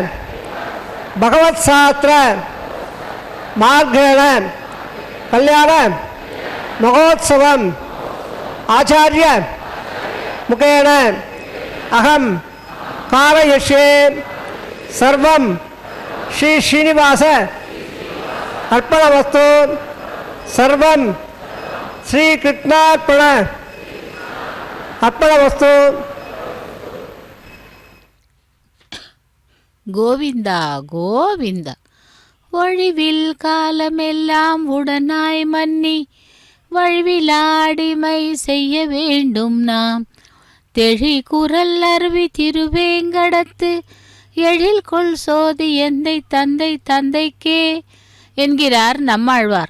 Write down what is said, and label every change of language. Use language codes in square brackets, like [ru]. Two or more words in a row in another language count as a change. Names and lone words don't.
[sa] भगवत्शास्त्र मार्गेण कल्याण महोत्सवम् आचार्य मुखेन अहम कारयिष्ये सर्वं श्री श्रीनिवास अर्पणमस्तु सर्वं श्री कृष्णार्पण अर्पणमस्तु. [ta] கோவிந்தா கோவிந்தா வழிவில் காலமெல்லாம் உடனாய் மன்னி வழிவிலாடிமை செய்ய வேண்டும் நாம் தெழி குரல் அருவி திருவேங்கடத்து எழில் கொள் சோதி எந்தை தந்தை தந்தைக்கே என்கிறார் நம்மாழ்வார்.